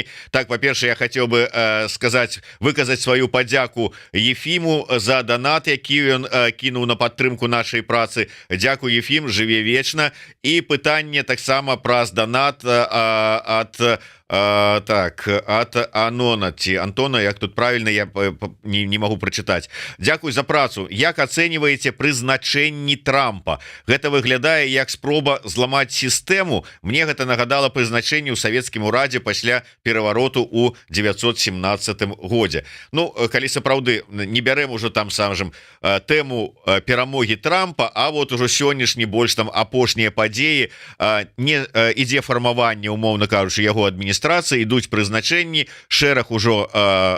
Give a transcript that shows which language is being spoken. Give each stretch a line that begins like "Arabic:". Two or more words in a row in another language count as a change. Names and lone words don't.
Belarusian: Так, па-першае, я хацеў бы выказаць сваю падзяку Ефіму за данат, які ён кінуў на падтрымку нашай працы. Дзякуй, Ефім, жыве вечна. І пытанне таксама праз данат ад Анона ці Антона, як тут
Russian: правильно, я не могу прочитать.
Belarusian: Дякуй за працу. Як ацэньваеце прызначэнні Трампа? Гэта выглядае як спроба зламаць сістэму. Мне гэта нагадала прызначэнне ў савецкім урадзе пасля перавароту ў 917 годзе. Ну, калі сапраўды не бярем ужо там самым тэму перамогі Трампа, а вот ужо сённяшні больш там апошнія падзеі, не ідзе фармаванне, умоўна кажучы, яго адміністрацыі, ідуць прызначэнні, шэраг ужо абвешчаныя.